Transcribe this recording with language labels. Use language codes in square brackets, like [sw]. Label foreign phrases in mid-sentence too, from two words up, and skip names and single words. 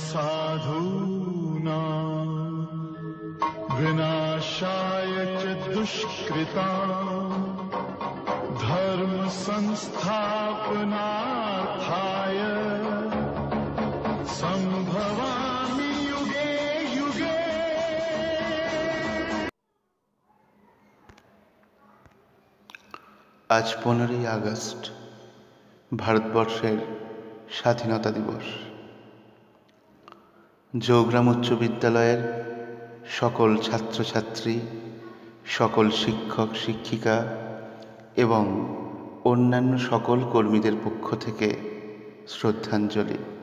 [sa] साधूनां विनाशाय च दुष्कृतां धर्म संस्थापनार्थाय संभवामि युगे युगे। [bn] আজ 15ই আগস্ট ভারতবর্ষের স্বাধীনতা দিবস। জৌগ্রাম উচ্চ বিদ্যালয়ের সকল ছাত্রছাত্রী, সকল শিক্ষক শিক্ষিকা এবং অন্যান্য সকল কর্মীদের পক্ষ থেকে শ্রদ্ধাঞ্জলি।